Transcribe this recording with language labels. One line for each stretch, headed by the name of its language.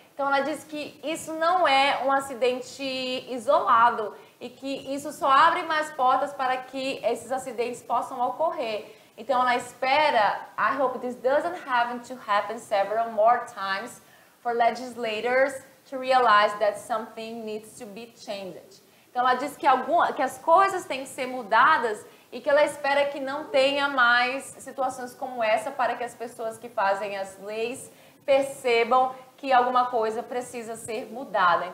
Portuguese: Então ela diz que isso não é um acidente isolado e que isso só abre mais portas para que esses acidentes possam ocorrer. Então ela espera,
English: I hope this doesn't have to happen several more times for legislators to realize that something needs to be changed.
Portuguese: Então ela diz que as coisas têm que ser mudadas e que ela espera que não tenha mais situações como essa para que as pessoas que fazem as leis percebam que alguma coisa precisa ser mudada.